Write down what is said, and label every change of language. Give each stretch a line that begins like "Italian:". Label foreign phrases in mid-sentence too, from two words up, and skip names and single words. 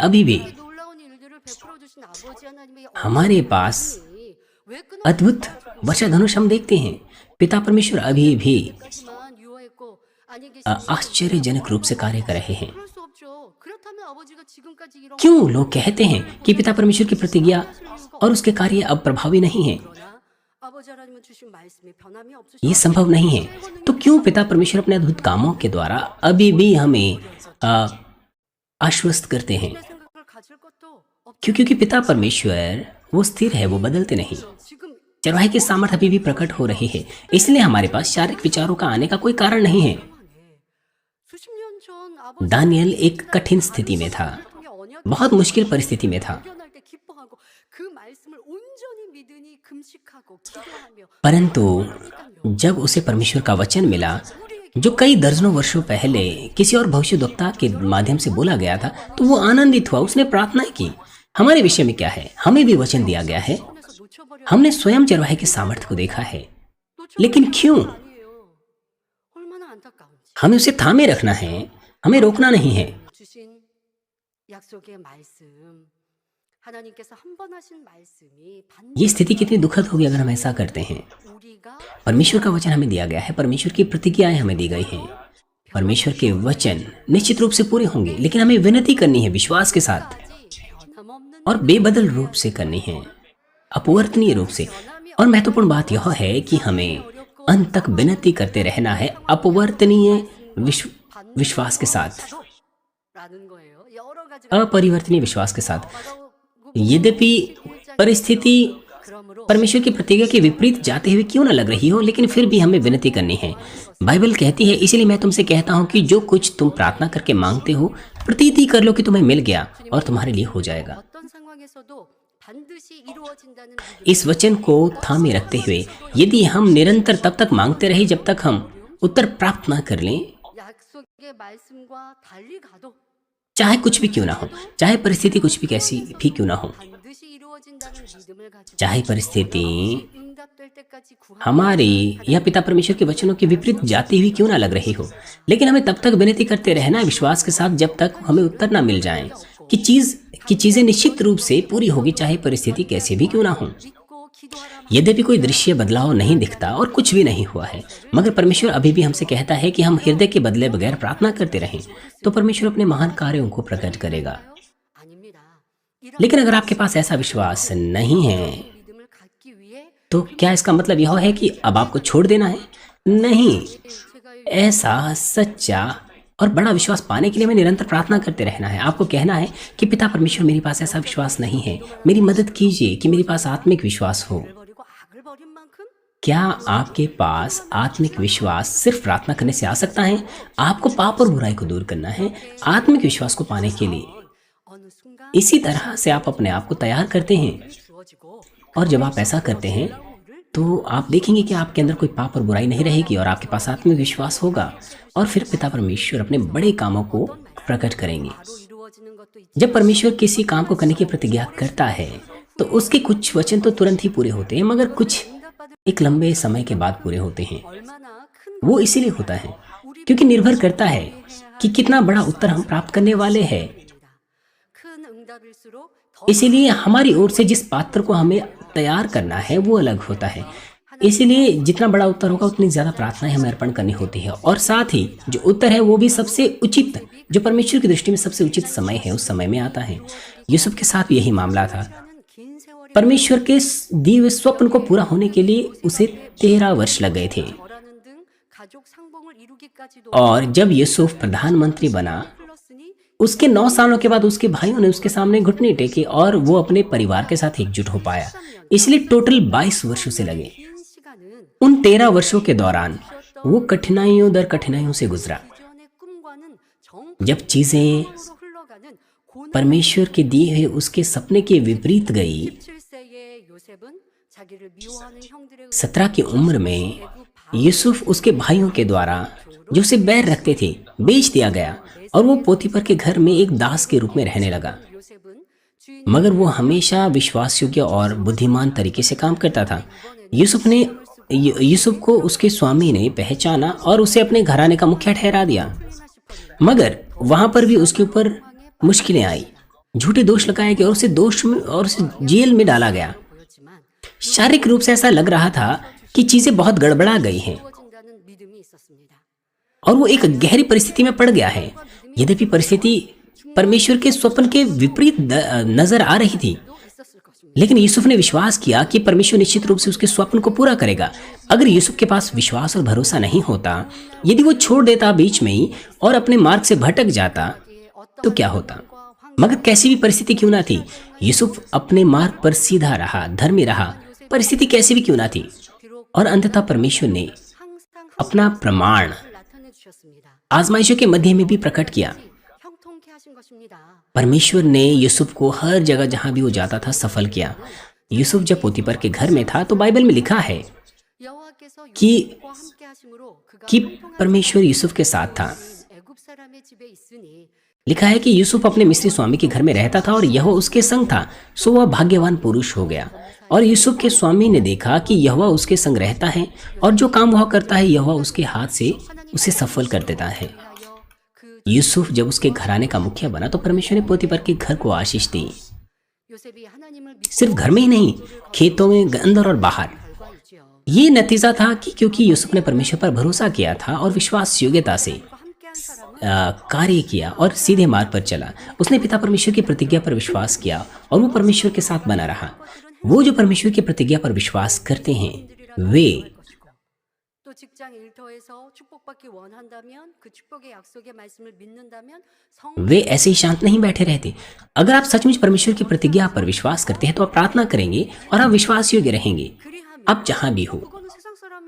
Hindi: अभी भी
Korean: 놀라운 일들을 베풀어 주신 아버지 하나님의
Hindi: हमारे पास
Korean: 언약이 왜 끊어
Hindi: अद्भुत वर्षा धनुष हम देखते हैं। पिता परमेश्वर अभी भी
Korean: 지만 유효했고 아니 계신
Hindi: आश्चर्यजनक रूप से कार्य कर रहे हैं।
Korean: 그럴 수 없죠. 그렇다면 아버지가 지금까지 이런
Hindi: क्यों लोग कहते हैं कि पिता परमेश्वर की प्रतिज्ञा और उसके कार्य अब प्रभावी नहीं हैं?
Korean: 그러나 아버지 하나님은 주신 말씀이 변함이 없으시고
Hindi: ये संभव नहीं है। तो क्यों पिता परमेश्वर अपने अद्भुत कामों के द्वारा अभी भी हमें आश्वस्त करते हैं?
Korean: 생각을 가질 것도 없
Hindi: क्योंकि पिता परमेश्वर वो स्थिर है, वो बदलते नहीं।
Korean: 지금
Hindi: चरवाहे की सामर्थ अभी भी प्रकट हो रही है, इसलिए हमारे पास शारीरिक विचारों का आने का कोई कारण नहीं है।
Korean: 수십 년 전 아버지
Hindi: दानियल एक कठिन स्थिति में था,
Korean: 언약
Hindi: बहुत मुश्किल परिस्थिति में था,
Korean: 발견할 때 기뻐하고 그 말씀을 온전히 믿으니 금식하고 기도하며
Hindi: परंतु जब उसे परमेश्वर का वचन मिला जो कई दर्जनों वर्षों पहले किसी और भविष्यद्वक्ता के माध्यम से बोला गया था, तो वो आनंदित हुआ, उसने प्रार्थना की। हमारे विषय में क्या है? हमें भी वचन दिया गया है,
Korean: 손에서 놓쳐버려
Hindi: हमने स्वयं चरवाहे के सामर्थ्य को देखा है, लेकिन क्यों?
Korean: 아니에요. 얼마나 안타까운지
Hindi: हमें उसे थामे रखना है, हमें रोकना नहीं है।
Korean: 주신 약속의 말씀 하나님께서 한 번 하신 말씀이 반드시
Hindi: ये स्थिति कितनी दुखद होगी अगर हम ऐसा करते हैं।
Korean: 우리가
Hindi: परमेश्वर का वचन हमें दिया गया है, परमेश्वर की प्रतिज्ञाएं हमें दी गई हैं, परमेश्वर के वचन निश्चित रूप से पूरे होंगे, लेकिन हमें विनती करनी है विश्वास के साथ
Korean: 변함없는
Hindi: और बेबदल रूप से करनी है, अपरिवर्तनीय रूप से। और महत्वपूर्ण बात यह है कि हमें अंत तक विनती करते रहना है, अपरिवर्तनीय विश्वास के साथ,
Korean: 라는 거예요. 여러 가지
Hindi: अपरिवर्तनीय विश्वास के साथ। यद्यपि परिस्थिति
Korean: 그러므로
Hindi: परमेश्वर की प्रतिज्ञा के विपरीत जाते हुए क्यों न लग रही हो, लेकिन फिर भी हमें विनती करनी है। बाइबल कहती है, इसीलिए मैं तुमसे कहता हूँ कि जो कुछ तुम प्रार्थना करके मांगते हो, प्रतीति कर लो कि तुम्हें मिल गया और तुम्हारे लिए हो जाएगा।
Korean: 어떤 상황에서도 반드시 이루어진다는
Hindi: इस वचन को थामे रखते हुए यदि हम निरंतर तब तक मांगते रहे जब तक हम उत्तर प्राप्त ना कर लें,
Korean: 약속의 말씀과 달리 가도
Hindi: चाहे कुछ भी क्यों ना हो, चाहे परिस्थिति कुछ भी कैसी भी क्यों ना हो,
Korean: 반드시 이루어진다는 믿음을 가지고
Hindi: चाहे परिस्थिति
Korean: 응답될 때까지 구하는
Hindi: हमारी या पिता परमेश्वर के वचनों के विपरीत जाती हुई क्यों ना लग रही हो, लेकिन हमें तब तक विनती करते रहना है विश्वास के साथ जब तक हमें उत्तर ना मिल जाए कि चीजें निश्चित रूप से पूरी होगी, चाहे परिस्थिति कैसी भी क्यों ना हो।
Korean: 믿고 기도하라.
Hindi: यद्यपि कोई दृश्य बदलाव नहीं दिखता और कुछ भी नहीं हुआ है, मगर परमेश्वर अभी भी हमसे कहता है कि हम हृदय के बदले बगैर प्रार्थना करते रहें, तो परमेश्वर अपने महान कार्यों को प्रकट करेगा।
Korean: 아닙니다. 이런
Hindi: लेकिन अगर आपके पास ऐसा विश्वास नहीं है,
Korean: 믿음을 갖기 위해
Hindi: तो क्या इसका मतलब यह है कि अब आपको छोड़ देना है? नहीं,
Korean: 제가
Hindi: ऐसा सच्चा और बड़ा विश्वास पाने के लिए हमें निरंतर प्रार्थना करते रहना है। आपको कहना है कि पिता परमेश्वर, मेरे पास ऐसा विश्वास नहीं है, मेरी मदद कीजिए कि मेरे पास आत्मिक विश्वास हो।
Korean: 버리고 악을 버린 만큼
Hindi: क्या आपके पास आत्मिक विश्वास सिर्फ प्रार्थना करने से आ सकता है? आपको पाप और बुराई को दूर करना है आत्मिक विश्वास को पाने के लिए।
Korean: 어느 순간
Hindi: इसी तरह से आप अपने आप को तैयार करते हैं,
Korean: 주어지고
Hindi: और जब आप ऐसा करते हैं तो आप देखेंगे कि आपके अंदर कोई पाप और बुराई नहीं रहेगी और आपके पास आत्मिक विश्वास होगा, और फिर पिता परमेश्वर अपने बड़े कामों को प्रकट करेंगे।
Korean: 바로 이루어지는 것도 있지.
Hindi: जब परमेश्वर किसी काम को करने की प्रतिज्ञा करता है तो उसके कुछ वचन तो तुरंत ही पूरे होते हैं, मगर कुछ एक लंबे समय के बाद पूरे होते हैं।
Korean: 얼마나 큰
Hindi: वो इसीलिए होता है क्योंकि निर्भर करता है कि कितना बड़ा उत्तर हम प्राप्त करने वाले हैं।
Korean: 큰 응답일수록 더
Hindi: इसीलिए हमारी ओर से जिस पात्र को हमें तैयार करना है वो अलग होता है। इसलिए जितना बड़ा उत्तर होगा उतनी ज्यादा प्रार्थनाएं हमें अर्पण करनी होती है, और साथ ही जो उत्तर है वो भी सबसे उचित, जो परमेश्वर की दृष्टि में सबसे उचित समय है उस समय में आता है। यूसुफ के साथ भी यही मामला था।
Korean: 긴 세월이
Hindi: परमेश्वर के दिए हुए स्वप्न को पूरा होने के लिए उसे 13 वर्ष लग गए थे।
Korean: 절하는 등 가족 상봉을 이루기까지도
Hindi: और जब यूसुफ प्रधानमंत्री बना,
Korean: 흘렀으니
Hindi: उसके 9 सालों के बाद उसके भाइयों ने उसके सामने घुटने टेके और वो अपने परिवार के साथ एकजुट हो पाया। इसलिए टोटल 22 वर्षों से लगे।
Korean: 긴 시간은
Hindi: उन 13 वर्षों के दौरान वो कठिनाइयों दर कठिनाइयों से गुजरा।
Korean: 이전의 꿈과는
Hindi: जब चीजें
Korean: 정으로 흘러가는 고난
Hindi: परमेश्वर के दिए हुए उसके सपने के विपरीत गई,
Korean: 17세의 요셉은 자기를 미워하는 형들의
Hindi: 17 की उम्र में यूसुफ उसके भाइयों के द्वारा जो उसे बैर रखते थे बेच दिया गया और वो पोतीफर के घर में एक दास के रूप में रहने लगा।
Korean: 요셉은 주인
Hindi: मगर वो हमेशा विश्वासयोग्य और बुद्धिमान तरीके से काम करता था। यूसुफ को उसके स्वामी ने पहचाना और उसे अपने घराने का मुखिया ठहरा दिया। मगर वहां पर भी उसके ऊपर मुश्किलें आई, झूठे दोष लगाए गए और उसे जेल में डाला गया।
Korean: 보였지만
Hindi: शारीरिक रूप से ऐसा लग रहा था कि चीजें बहुत गड़बड़ा गई हैं
Korean: 이루어진다는 믿음이 있었습니다.
Hindi: और वो एक गहरी परिस्थिति में पड़ गया है। यद्यपि परिस्थिति परमेश्वर के स्वप्न के विपरीत नजर आ रही थी,
Korean: 또 있었을 것입니다.
Hindi: लेकिन यूसुफ ने विश्वास किया कि परमेश्वर निश्चित रूप से उसके स्वप्न को पूरा करेगा। अगर यूसुफ के पास विश्वास और भरोसा नहीं होता, यदि वो छोड़ देता बीच में ही और अपने मार्ग से भटक जाता, तो क्या होता? मगर कैसी भी परिस्थिति क्यों ना थी, यूसुफ अपने मार्ग पर सीधा रहा, धर्मी रहा, परिस्थिति कैसी भी क्यों ना थी। और अंततः परमेश्वर ने
Korean: 항상
Hindi: अपना प्रमाण
Korean: 나타내 주셨습니다.
Hindi: आजमाइशों के मध्य में भी प्रकट किया।
Korean: 형통케 하신 것입니다.
Hindi: परमेश्वर ने यूसुफ को हर जगह जहां भी वो जाता था सफल किया। यूसुफ जब पोतीफर के घर में था तो बाइबल में लिखा है
Korean: 여호와께서
Hindi: कि-
Korean: 요셉과 함께 하심으로 그가
Hindi: कि
Korean: 형통한
Hindi: परमेश्वर यूसुफ के साथ था।
Korean: 애굽 사람의 집에 있으니
Hindi: लिखा है कि यूसुफ अपने मिस्री स्वामी के घर में रहता था और यहोवा उसके संग था, सो वह भाग्यवान पुरुष हो गया। और यूसुफ के स्वामी ने देखा कि यहोवा उसके संग रहता है और जो काम वह करता है यहोवा उसके हाथ से उसे सफल कर देता है।
Korean: 위하여 그
Hindi: यूसुफ जब उसके घराने का मुखिया बना तो परमेश्वर ने पोतीफर के घर को आशीष दी।
Korean: 요셉이 하나님을 믿고
Hindi: सिर्फ घर में ही नहीं, खेतों में, अंदर और बाहर।
Korean: 결과이지요.
Hindi: ये नतीजा था कि क्योंकि यूसुफ ने परमेश्वर पर भरोसा किया था और विश्वास योग्यता से
Korean: 함께한 사람은
Hindi: कार्य किया और सीधे मार्ग पर चला। उसने पिता परमेश्वर की प्रतिज्ञा पर विश्वास किया और वो परमेश्वर के साथ बना रहा। वो जो परमेश्वर की प्रतिज्ञा पर विश्वास करते हैं वे
Korean: 또 직장 일터에서 축복받기 원한다면 그 축복의 약속의 말씀을 믿는다면
Hindi: वे ऐसे ही शांत नहीं बैठे रहते। अगर आप सचमुच परमेश्वर की प्रतिज्ञा पर विश्वास करते हैं तो आप प्रार्थना करेंगे और आप विश्वास योग्य रहेंगे।
Korean: 그리하면
Hindi: आप जहां भी हो,
Korean: 그거는 세상 사람이